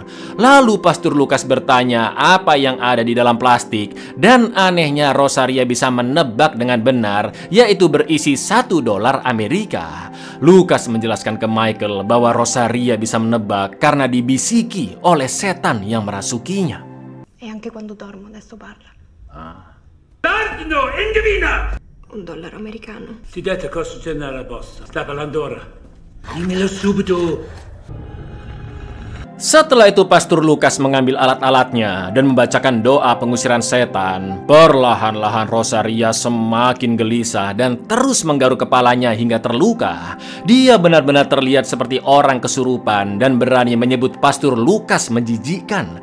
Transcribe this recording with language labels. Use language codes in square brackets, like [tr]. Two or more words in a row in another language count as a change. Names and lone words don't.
[id] Lalu Pastor Lucas bertanya apa yang ada di dalam plastik, dan anehnya Rosaria bisa menebak dengan benar, yaitu berisi $1 Amerika. Lucas menjelaskan ke Michael bahwa Rosaria bisa menebak karena dibisiki oleh setan yang merasukinya. [it] E anche quando dormo adesso parla. Tardo, indovina! $1 americano. Ti dette cosa c'è nella bossa? Sta parlando ora. Dimmelo subito. [id] Setelah itu Pastor Lukas mengambil alat-alatnya dan membacakan doa pengusiran setan. Perlahan-lahan Rosaria semakin gelisah dan terus menggaruk kepalanya hingga terluka. Dia benar-benar terlihat seperti orang kesurupan dan berani menyebut Pastor Lukas menjijikkan.